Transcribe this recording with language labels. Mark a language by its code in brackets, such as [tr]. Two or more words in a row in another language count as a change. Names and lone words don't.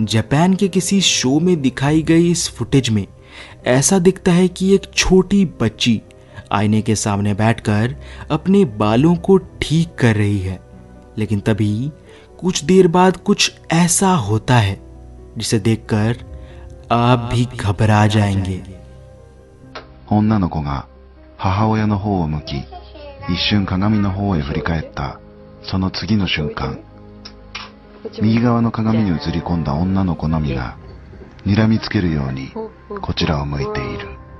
[hi] जापान के किसी शो में दिखाई गई इस फुटेज में ऐसा दिखता है कि एक छोटी बच्ची आईने के सामने बैठकर अपने बालों को ठीक कर रही है, लेकिन तभी कुछ देर बाद कुछ ऐसा होता है जिसे देखकर आप भी घबरा जाएंगे। [ja] 女の子が母親の方を向き、一瞬鏡の方へ振り返った。その次の瞬間、右側の鏡に映り込んだ女の子のみが睨みつけるようにこちらを向いている。